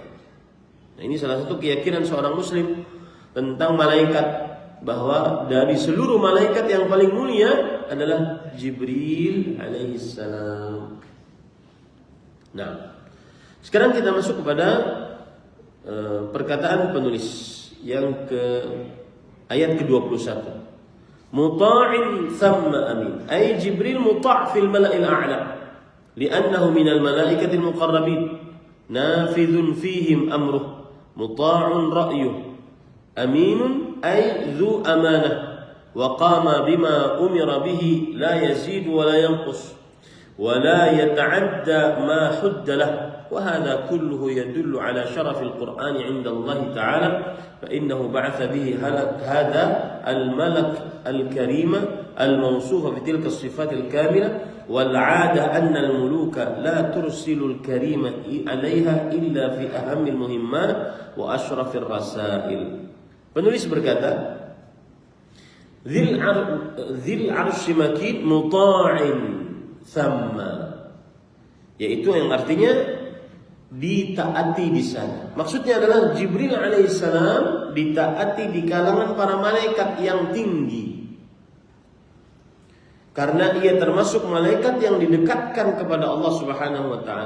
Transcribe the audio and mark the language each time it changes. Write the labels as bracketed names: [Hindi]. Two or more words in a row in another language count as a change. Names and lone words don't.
[Indonesian] Nah, ini salah satu keyakinan seorang muslim tentang malaikat, bahwa dari seluruh malaikat yang paling mulia adalah Jibril alaihissalam. Nah, sekarang kita masuk kepada perkataan penulis yang Ayat ke-21. [Arabic] مطاع ثم أمين. أي جبريل مطاع في الملأ الأعلى. لأنه من الملائكة المقربين. نافذ فيهم أمره. مطاع رأيه. أمين أي ذو أمانة. وقام بما أمر به لا يزيد ولا ينقص. ولا يتعدى ما حد له. وهذا كله يدل على شرف القرآن عند الله تعالى فإنه بعث به هذا الملك الكريم الموصوف بتلك الصفات الكاملة والعادة أن الملوك لا ترسل الكريم عليها إلا في أهم المهمات وأشرف الرسائل. [Indonesian] Penulis berkata, [Arabic] ذي العرش مكين مطاع ثم, [Indonesian] yaitu yang artinya ditaati di sana. Maksudnya adalah Jibril alaihissalam ditaati di kalangan para malaikat yang tinggi, karena ia termasuk malaikat yang didekatkan kepada Allah [Arabic] سبحانه وتعالى.